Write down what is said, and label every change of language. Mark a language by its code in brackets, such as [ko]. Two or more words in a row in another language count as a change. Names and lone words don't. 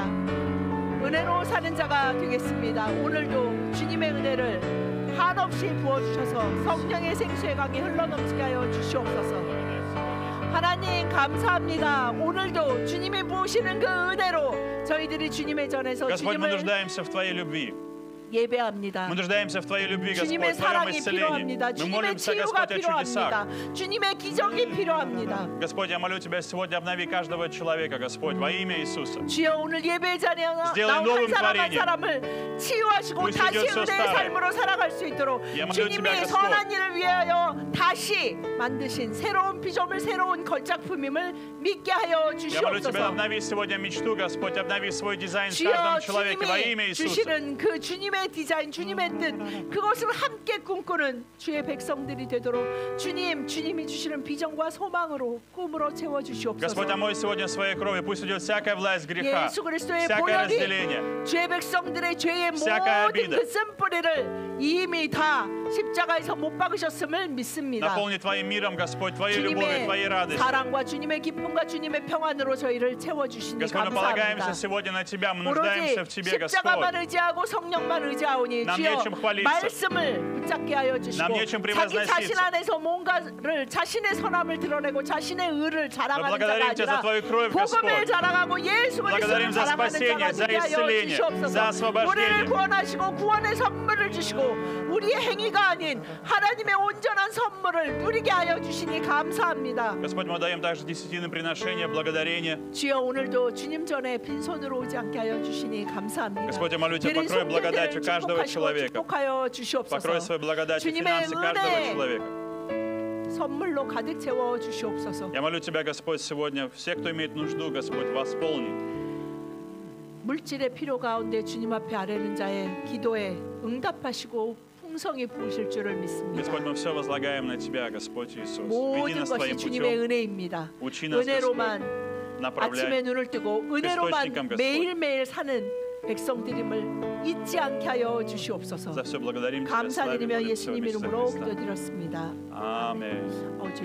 [ko] 은혜로 사는 자가 되겠습니다. 오늘도 주님의 은혜를 한없이 부어주셔서 성령의 생수의 강이 흘러넘치게 하여 주시옵소서. 하나님 감사합니다. 오늘도 주님이 부으시는 그 은혜로 저희들이 주님의 전에서 [ru] Господь, мы [ko] 주님을 [ru] нуждаемся в Твоей любви. [ko] 예배합니다. [ru] Мы нуждаемся в Твоей любви, Господь, [ko] 주님의 [ru] в Твоем [ko] 사랑이 [ru] исцелении. [ko] 필요합니다. [ru] Мы [ko] 주님의 [ru] молимся, [ko] 치유가 [ru] Господь, о чудесах. [ko] 필요합니다. 주님의 기적이 필요합니다. [ru] Господь, я молю Тебя сегодня, обнови каждого человека, Господь, во имя Иисуса. [ko] 주여, 오늘 예배 자리에 [ru] Сделай [ko] 나온 한 [ru] новым [ko] 사람 한 [ru] творением. [ko] 사람을 치유하시고 [ru] Пусть [ko] 다시 [ru] уйдет всё [ko] 은혜의 [ru] старое. [ko] 삶으로 살아갈 수 있도록 [ru] Я молю Тебя, [ko] 주님이 [ru] Господь. [ko] 선한 일을 위하여 다시 만드신 새로운 피조물, 새로운 걸작품임을 믿게 하여 [ru] Я молю Тебя, [ko] 주시옵소서. [ru] обнови сегодня мечту, Господь, обнови свой дизайн в [ko] 주여, [ru] каждом человеке во имя [ko] 주님이 [ru] Иисуса. [ko] 주시는 그 주님의 디자인, 주님의 뜻, 그것을 함께 꿈꾸는 주의 백성들이 되도록 주님이 주시는 비전과 소망으로 꿈으로 채워 [ru] Господь, [ko] 주시옵소서. [ru] омой сегодня своей кровью, пусть уйдет всякая власть греха, [ko] 예수 그리스도의 [ru] всякое [ko] 보혈이 [ru] разделение. [ko] 죄 백성들의 죄의 [ru] всякая [ko] 모든 [ru] обида. [ko] 그 쓴뿌리를 이미 다 십자가에서 못 박으셨음을 믿습니다. [ru] Наполни Твоим миром, Господь, Твоей любовью, Твоей [ko] 주님의 [ru] радостью. [ko] 사랑과 주님의 기쁨과 주님의 평안으로 저희를 채워주시니 [ru] Господь, мы полагаемся [ko] 감사합니다. [ru] сегодня на Тебя, мы [ko] 오로지 [ru] нуждаемся в Тебе, [ko] 십자가만 [ru] Господь. [ko] 의지하고 성령만 의지하오니 남 주여 [ru] нечем хвалиться. [ko] 말씀을 붙잡게 하여 남 주시고 [ru] нечем [ko] 자기 [ru] превозноситься. [ko] 자신 안에서 뭔가를 자신의 선함을 드러내고 자신의 의를 자랑하는 자가 [ru] благодарим Тебя за [ko] 아니라 [ru] Твою кровь, [ko] 복음을 [ru] Господь. [ko] 자랑하고 예수 그리스도를 [ru] благодарим за [ko] 자랑하는 [ru] спасение, [ko] 자가 [ru] за [ko] 되게 하여 [ru] исцеление, за [ko] 주시옵소서. [ru] освобождение. [ko] 우리를 구원하시고 구원의 선물을 주시고 우리의 행위가 아닌 하나님의 온전한 선물을 누리게 하여 주시니 감사합니다. [ru] Господь, мы даем также десятины приношения, благодарения. [ko] 주여, 오늘도 주님 전에 빈손으로 오지 않게 하여 주시니 감사합니다. [ru] Господь, я молю Тебя, [ko] 드린 [ru] покрой благодатью [ko] 손길들을 [ru] каждого [ko] 축복하시고 [ru] человека. [ko] 축복하여 주시옵소서. [ru] Покрой своей благодатью [ko] 주님의 [ru] финансы каждого [ko] 은혜 [ru] человека. [ko] 선물로 가득 채워 주시옵소서. [ru] Я молю Тебя, Господь, сегодня все, кто имеет нужду, Господь, восполни. [ko] 물질의 필요 가운데 주님 앞에 아뢰는 자의 기도에 응답하시고 풍성히 부으실 줄을 믿습니다. [ru] Господь, мы все возлагаем на Тебя, Господь Иисус. Веди [ko] 모든 [ru] нас [ko] 것이 [ru] Твоим [ko] 주님의 [ru] путем. [ko] 은혜입니다. [ru] Учи нас, Господь, [ko] 은혜로만 아침에 [ru] направляй. [ko] 눈을 뜨고 [ru] источникам, [ko] 은혜로만 [ru] Господь. [ko] 매일매일 사는 백성들임을 잊지 않게 하여 주시옵소서. [ru] За все благодарим Тебя, славим, [ko] 감사드리며 [ru] молим Тебя во [ko] 예수님 [ru] имя Иисуса [ko] 이름으로 [ru] Христа. [ko] 기도드렸습니다. [ru] Аминь.